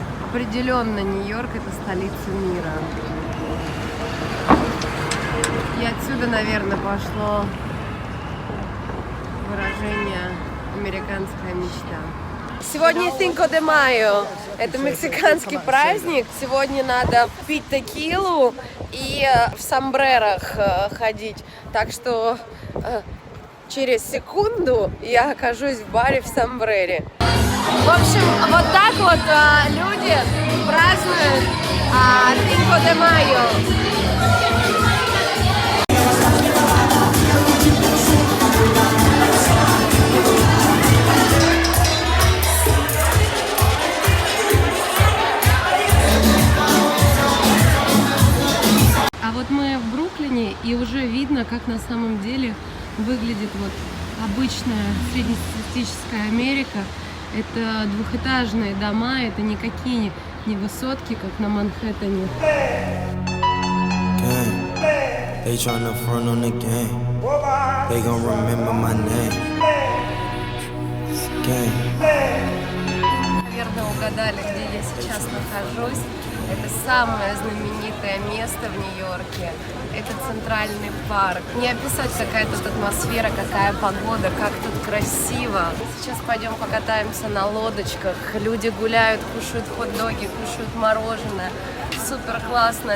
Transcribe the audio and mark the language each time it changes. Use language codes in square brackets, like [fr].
[ru] Определенно Нью-Йорк — это столица мира. И отсюда, наверное, пошло выражение «американская мечта». Сегодня Cinco de Mayo. Это мексиканский праздник. Сегодня надо пить текилу и в сомбрерах ходить. Так что через секунду я окажусь в баре в сомбрере. В общем, вот так вот люди празднуют Cinco de Mayo. А вот мы в Бруклине, и уже видно, как на самом деле выглядит вот обычная среднестатистическая Америка. Это двухэтажные дома, это никакие не высотки, как на Манхэттене. [en] They tryna front on the game. They gon' remember my name. [ru] Наверное, угадали, где я сейчас нахожусь. Это самое знаменитое место в Нью-Йорке. Это Центральный парк. Не описать, какая тут атмосфера, какая погода, как тут красиво. Сейчас пойдем покатаемся на лодочках. Люди гуляют, кушают хот-доги, кушают мороженое. Супер классно.